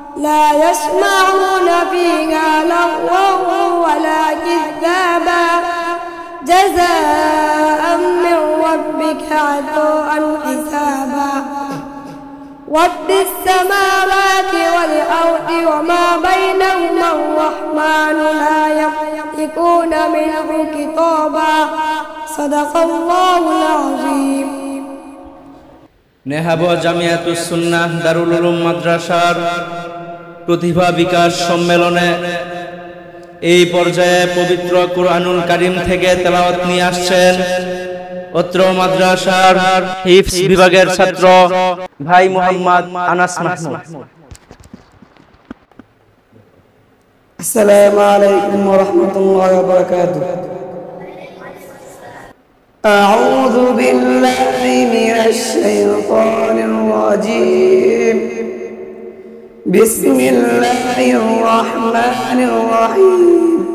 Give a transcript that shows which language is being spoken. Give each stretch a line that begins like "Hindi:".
Arabic: لا يسمعون فيها لغوا ولا كذابا جزاء من ربك عطاء حسابا رب السماوات والأرض وما بينهما الرحمن لا يملكون منه خطابا صدق الله العظيم
Bangla: নেহাব জামিয়াতুস সুন্নাহ দারুল উলুম মাদ্রাসার প্রতিভা বিকাশ সম্মেলনে এই পর্যায়ে পবিত্র কুরআনুল কারীম থেকে তেলাওয়াত নিয়ে আসছেন অত্র মাদ্রাসার হিফজ বিভাগের ছাত্র ভাই মোহাম্মদ আনাস মাহমুদ।
Arabic: السلام عليكم ورحمة الله وبركاته. أعوذ بالله من الشيطان الرجيم. بسم الله الرحمن الرحيم.